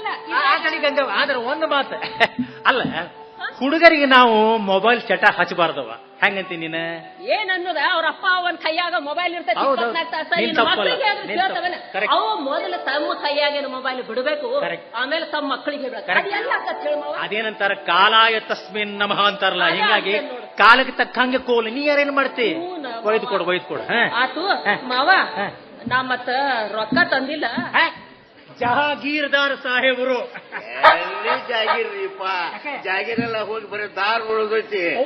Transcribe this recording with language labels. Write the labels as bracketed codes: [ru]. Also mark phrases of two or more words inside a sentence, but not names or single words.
[kn] ಆದ್ರೆ ಒಂದು ಮಾತು, ಅಲ್ಲ ಹುಡುಗರಿಗೆ ನಾವು ಮೊಬೈಲ್ ಚಟ ಹಚ್ಚಬಾರ್ದವ, ಹೆಂಗಂತಿ ನೀನು? ಏನನ್ನೋದ ಅವ್ರ ಅಪ್ಪ ಅವನ್ ಕೈಯಾಗ ಮೊಬೈಲ್ ಇರ್ತೈತಿ, ಅವು ಮೊದಲು ತಮ್ಮ ಕೈಯಾಗಿನ ಮೊಬೈಲ್ ಬಿಡಬೇಕು, ಆಮೇಲೆ ತಮ್ಮ ಮಕ್ಕಳಿಗೆ ಅದೇನಂತಾರ [sa] ಕಾಲಾಯ ತಸ್ಮಿನ್ ನಮಃ [kn] ಅಂತಾರಲ್ಲ, ಹಿಂಗಾಗಿ ಕಾಲಕ್ಕೆ ತಕ್ಕಂಗೆ ಕೋಲು. ನೀ ಯಾರೇನ್ ಮಾಡ್ತಿ? ಒಯ್ದು ಕೊಡು. ಆತು ಮಾವ, ನಾ ಮತ್ತ ರೊಕ್ಕ ತಂದಿಲ್ಲ. ಜಹಾಗೀರ್ದಾರ್ ಸಾಹೇಬರು ಎಲ್ಲಿ ಜಾಗಿರ್ರಿಪ್ಪ, ಜಾಗಿರೆಲ್ಲ ಹೋಗಿ ಬರೀ ದಾರ್ ಉಳಿದೈತಿ.